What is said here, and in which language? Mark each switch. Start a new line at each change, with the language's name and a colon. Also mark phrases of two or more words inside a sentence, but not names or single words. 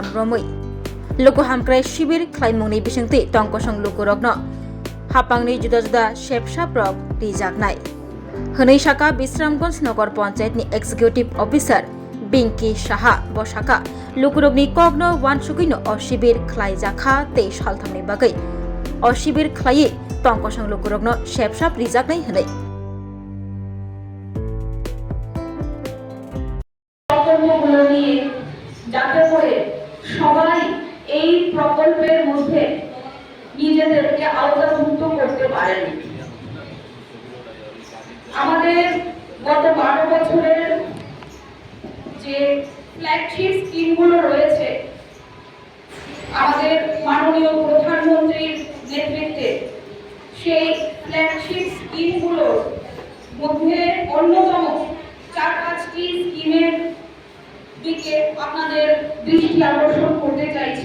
Bodo: रमै लोकहामक्राय शिबिर खलायमुंनि बिसंथि टंकसं लोकरगनो हापांनि जुदा जुदा शेपसाप्रक रिजागनाय हनैशाखा बिश्रामगंज नगर पंचायतनि
English: executive officer
Bodo: बिंकी साहा बसाखा लुकुरगनि कग्न वानसुगैनो अ शिबिर खलायजाखा ते सालथामनि बागै अ शिबिर खलायै टंकसं लुकुरगनो शेपसाप रिजागनाय हनै
Bangla: প্রকল্পগুলো নিয়ে যাতে করে সবাই এই প্রকল্পের মধ্যে নিজেদেরকে আওতাভুক্ত করতে পারেন। আমাদের গত 12 বছরের যে
English: flagship schemes
Bangla: রয়েছে আমাদের মাননীয় প্রধানমন্ত্রীর নেতৃত্বে সেই
English: flagship schemes
Bangla: মধ্যে অন্যতম 4-5টি স্কিমের দিকে আপনাদের দৃষ্টি আকর্ষণ করতে চাইছি।